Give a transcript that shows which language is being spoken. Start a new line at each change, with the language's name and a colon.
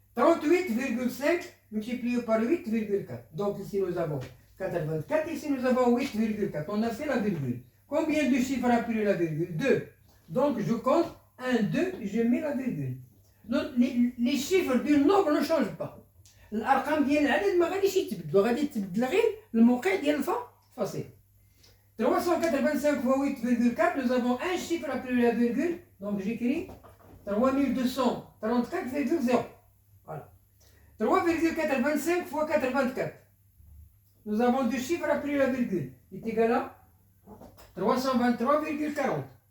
French: 38,5 multiplié par 8,4. Donc ici nous avons 84, ici nous avons 8,4. On a fait la virgule. Combien de chiffres après la virgule? 2. Donc je compte 1, 2, je mets la virgule. Donc les chiffres du nombre ne changent pas.
Arabic: الارقام ديال العدد ما غاديش يتبدلوا، غادي يتبدل غير الموقع ديال الفاصل.
French: 385 fois 8,4, nous avons un chiffre après la virgule, donc j'écris 3234,0. Voilà. 3,85 fois 84. Nous avons deux chiffres après la virgule. Il est égal à 323,40.